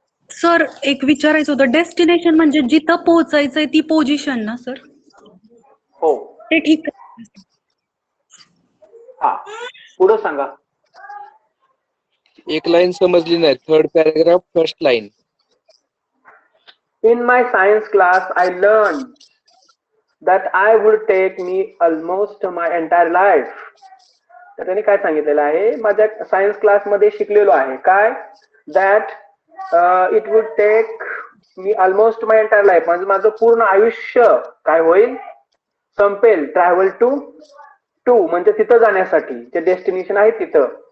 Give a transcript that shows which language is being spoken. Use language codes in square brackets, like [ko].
[mr] Sir, एक विचारायचं होतं, डेस्टिनेशन म्हणजे जिथं पोहोचायचंय ती पोझिशन ना सर? हो. ते ठीक आहे. हा, पुढे सांगा. एक लाईन समजली नाही. 3rd paragraph 1st line. [en] In my science class, I learned that I would take me almost my entire life. [mr] तर त्यांनी काय सांगितलेलं आहे, माझ्या सायन्स क्लास मध्ये शिकलेलो आहे काय, [en] that it would take me almost my entire life, [mr] म्हणजे माझं पूर्ण आयुष्य काय होईल, संपेल, ट्रॅव्हल टू म्हणजे तिथं जाण्यासाठी, जे डेस्टिनेशन आहे तिथं.